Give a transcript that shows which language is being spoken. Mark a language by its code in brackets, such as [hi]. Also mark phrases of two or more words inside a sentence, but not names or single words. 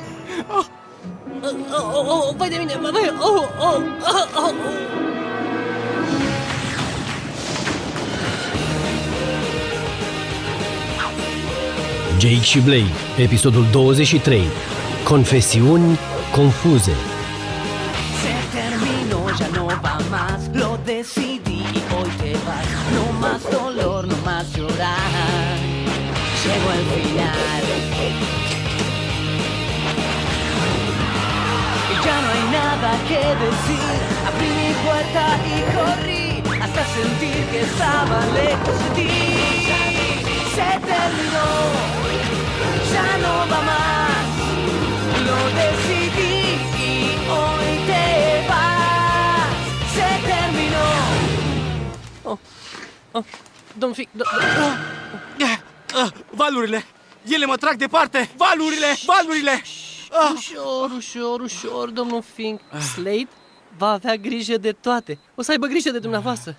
[ro] Vai de mine! Jake și Blake, episodul 23. Confesiuni confuze. [es] Se terminó, ya no va más, lo decidí y hoy te vas. No más dolor, no más llorar. Llegó el final. Y ya no hay nada que decir. Abrí mi puerta y corrí hasta sentir que estaba lejos de ti. Se terminó, ya no va más. Lo decidí y hoy te vas. Se terminó. [ro] Domnul Fink, Valurile! Ele mă trag departe! Valurile! Ușor, domnul Fink. Slade va avea grijă de toate. O să aibă grijă de dumneavoastră.